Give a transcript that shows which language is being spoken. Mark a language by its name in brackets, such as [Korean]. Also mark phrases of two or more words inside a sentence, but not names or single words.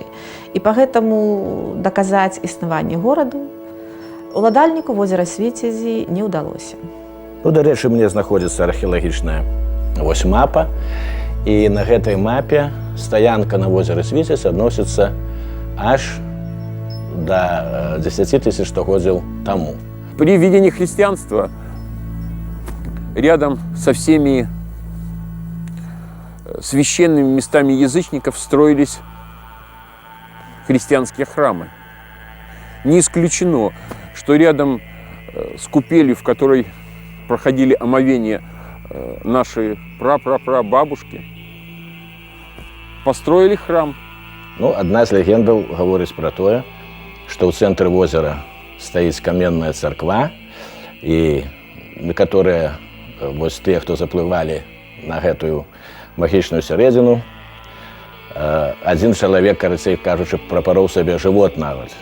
[Belarusian] І па гэтаму даказаць існаванне гораду уладальніку возера Свіцязі не ўдалося. Дарэчы, мне знаходзіцца археалагічная мапа. І на гэтай мапе стаянка на возеры Свіцязь адносіцца аж до 10 000 стагоддзяў таму. [Russian] При введении христианства рядом со всеми священными местами язычников строились христианские храмы. Не исключено, что рядом с купелью, в которой проходили омовения наши прапрапрабабушки, построили храм. [Belarusian] Одна з легендаў гаворыць пра тое, што ў цэнтры возера стаіць каменная царква, і некаторыя тыя, хто заплывалі на гэтую магічную сярэдзіну, адзін чалавек, карацей кажучы, прапароў сабе жывот нават.